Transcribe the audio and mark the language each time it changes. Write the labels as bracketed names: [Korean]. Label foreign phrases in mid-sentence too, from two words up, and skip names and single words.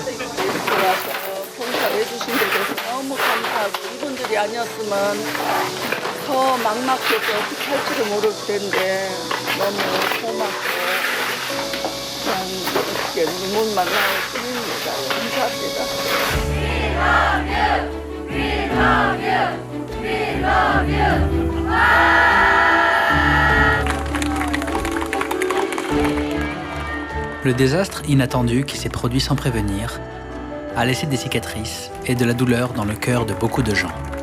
[Korean] 이렇게 와서 봉사해주신 데 대해서 너무 감사하고 이분들이 아니었으면 더 막막해서 어떻게 할지를 모를 텐데 너무 고맙고 그냥 이렇게 눈물만 나올 뿐입니다. [French] Le désastre inattendu qui s'est produit sans prévenir a laissé des cicatrices et de la douleur dans le cœur de beaucoup de gens.